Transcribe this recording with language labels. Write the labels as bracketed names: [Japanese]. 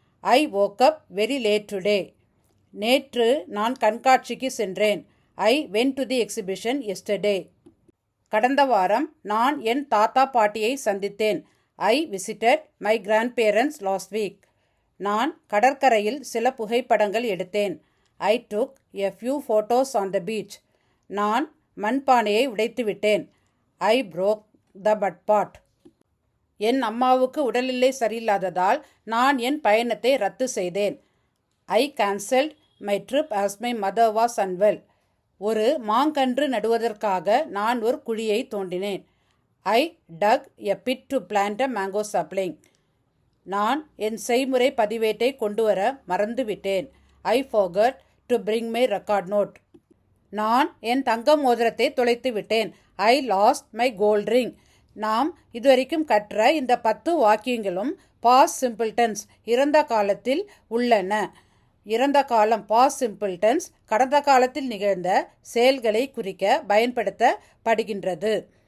[English] I woke up very late today. [Tamil] நேற்று நான் கண்காட்சிக்கு சென்றேன். [English] I went to the exhibition yesterday. [Tamil] கடந்த வாரம் நான் என் தாத்தா பாட்டியை சந்தித்தேன். [English] I visited my grandparents last week. [Tamil] நான் கடற்கரையில் சில புகைப்படங்கள் எடுத்தேன். [English] I took a few photos on the beach. [Tamil] நான் மண்பானையை உடைத்துவிட்டேன். [English] I broke the mud pot. [Tamil] என் அம்மாவுக்கு உடல்நிலை சரியில்லாததால் நான் என் பயணத்தை ரத்து செய்தேன். [English] I cancelled my trip as my mother was unwell. [Tamil] ஒரு மாங்கன்று நடுவதற்காக நான் ஒரு குழியை தோண்டினேன். [English] I dug a pit to plant a mango sapling. [Tamil] நான் என் செய்முறை பதிவேட்டை கொண்டு வர மறந்துவிட்டேன். [English] I forgot to bring my record note. [Tamil] நான் என் தங்க மோதிரத்தை தொலைத்து விட்டேன். [English] I lost my gold ring. [Tamil] நாம் இதுவரைக்கும் கற்ற இந்த 10 வாக்கியங்களும் பாஸ்ட் சிம்பிள் டென்ஸ் இறந்த காலத்தில் உள்ளன. இறந்த காலம் பாஸ்ட் சிம்பிள் டென்ஸ் கடந்த காலத்தில் நிகழ்ந்த செயல்களை குறிக்க பயன்படுத்தப்படுகின்றது.